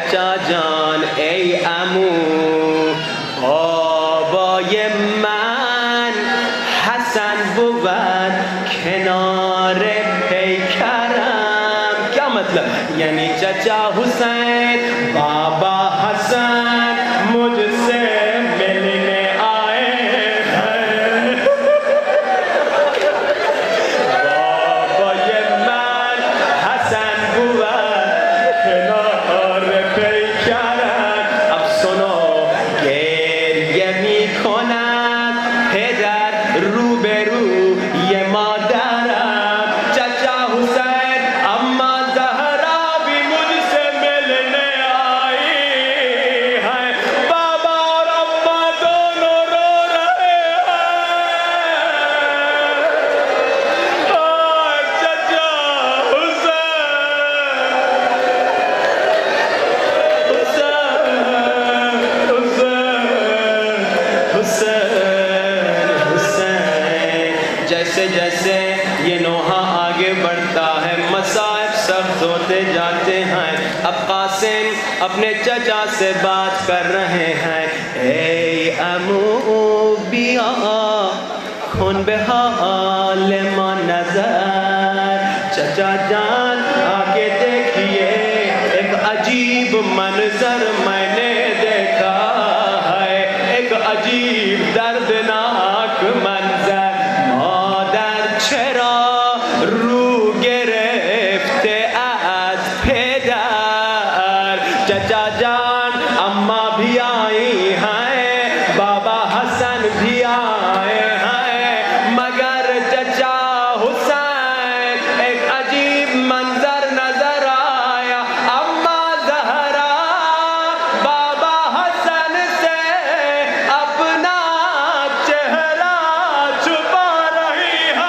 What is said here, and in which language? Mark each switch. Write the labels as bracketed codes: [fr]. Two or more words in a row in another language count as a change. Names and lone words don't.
[fa] جان ای عمو بابای من حسن بود کنار پیکرم. [ur] کیا مطلب؟ یعنی چچا حسین بابا حسن مجھ سے ملنے آئے ہیں. [fa] بابای من حسن بود کنار پیکرم. [ur] اب سنو [fa] گریه می کند پدر روبروی مادرم. [ur] چچا حسین اما زہرا بھی مجھ سے ملنے آئی ہے. بابا اور اما دونوں رو رہے ہیں. چچا حسین. جیسے جیسے یہ نوحہ آگے بڑھتا ہے مصائب سخت ہوتے جاتے ہیں. اب قاسم اپنے چچا سے بات کر رہے ہیں. [fa] اے عمو بیا کن به حال ما نظر. [ur] چچا جان آگے دیکھیے ایک عجیب منظر میں نے دیکھا ہے. ایک عجیب دردناک منظر. [fa] مادر چرا رو گرفته از پدر. [ur] چچا جان اما بھی آئی ہیں بابا حسن بھی آئے ہیں مگر چچا حسین ایک عجیب منظر نظر آیا. اما زہرا بابا حسن سے اپنا چہرہ چھپا رہی ہے.